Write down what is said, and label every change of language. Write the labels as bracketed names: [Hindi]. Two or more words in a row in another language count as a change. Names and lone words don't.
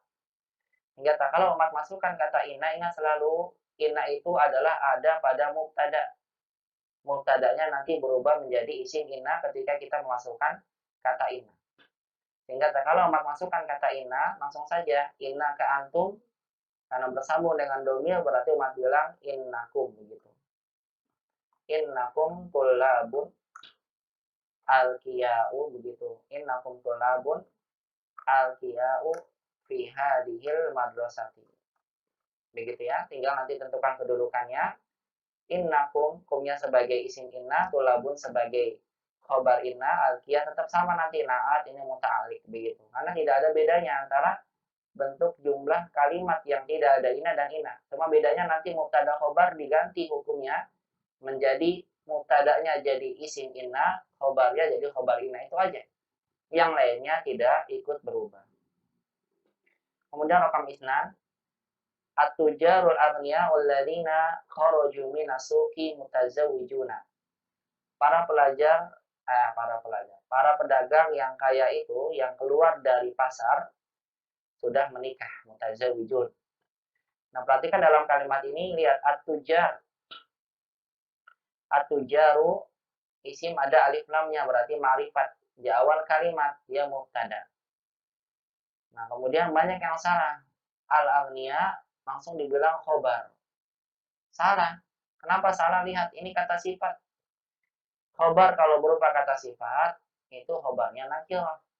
[Indonesian] Hingga tak kalau umat masukkan kata inna, ingat selalu inna itu adalah ada pada mubtada. Mubtadanya nanti berubah menjadi isim inna ketika kita memasukkan kata inna. Sehingga kalau umat masukkan kata inna, langsung saja inna ke antum, karena bersambung dengan domir berarti umat bilang innakum begitu. [Arabic] إنكم طلاب القياء begitu. إنكم طلاب القياء في هذه المدرسة. [Indonesian] Begitu ya, tinggal nanti tentukan kedudukannya. Innakum, kumnya sebagai isim inna, tulabun sebagai khobar inna, alqiyah tetap sama nanti naat ini muta'alliq begitu. Karena tidak ada bedanya antara bentuk jumlah kalimat yang tidak ada inna dan inna. Cuma bedanya nanti mubtada khobar diganti hukumnya menjadi mubtadanya jadi isim inna, khobarnya jadi khobar inna, itu aja. Yang lainnya tidak ikut berubah. [Arabic] Kemudian رقم اثنان، التجار الأغنياء والذين خرجوا من السوق متزوجون. [Indonesian] Para pedagang yang kaya itu yang keluar dari pasar sudah menikah, mutazawwijun. Nah, perhatikan dalam kalimat ini, lihat at-tujar. At-tujaru isim ada alif lamnya, berarti ma'rifat. Di awal kalimat dia mubtada. Nah, kemudian banyak yang salah. Al-aghniya langsung dibilang khobar. Salah. Kenapa salah? Lihat, ini kata sifat. Khobar kalau berupa kata sifat, itu khobarnya nakirah.